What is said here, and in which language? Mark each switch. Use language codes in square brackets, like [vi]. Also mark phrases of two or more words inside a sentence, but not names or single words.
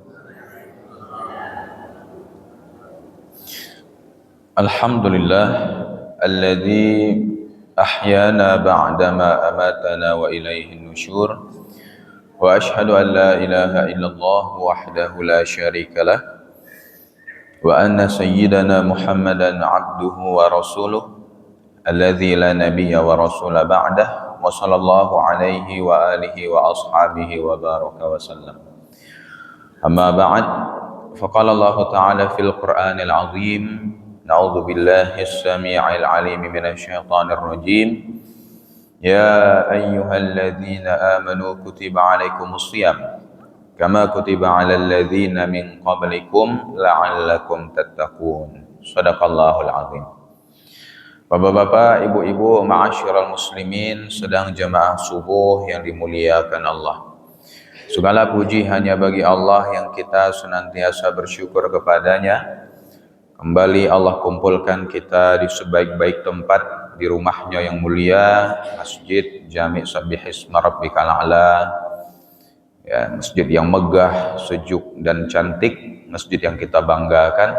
[ar] الحمد لله الذي أحيانا بعد ما أماتنا وإليه النشور، وأشهد أن لا إله إلا الله وحده لا شريك له، وأن سيدنا محمدا عبده ورسوله الذي لا نبي ورسول بعده، وصلى الله عليه وآله وأصحابه وبارك وسلم. أما بعد، فقال الله تعالى في القرآن العظيم. نعوذ بالله السميع العليم من الشيطان الرجيم. يا أيها الذين آمنوا كتب عليكم الصيام كما كتب على الذين من قبلكم لعلكم تتقون. صدق الله العظيم. [id] Bapak-bapak, ibu-ibu, [ar] معاشر المسلمين, [id] sedang jamaah subuh yang dimuliakan Allah. Segala puji hanya bagi Allah yang kita senantiasa bersyukur kepadanya. Kembali Allah kumpulkan kita di sebaik-baik tempat, di rumahnya yang mulia, Masjid Jami' Sabbih Isma Rabbikal A'la, ya, masjid yang megah, sejuk dan cantik, masjid yang kita banggakan.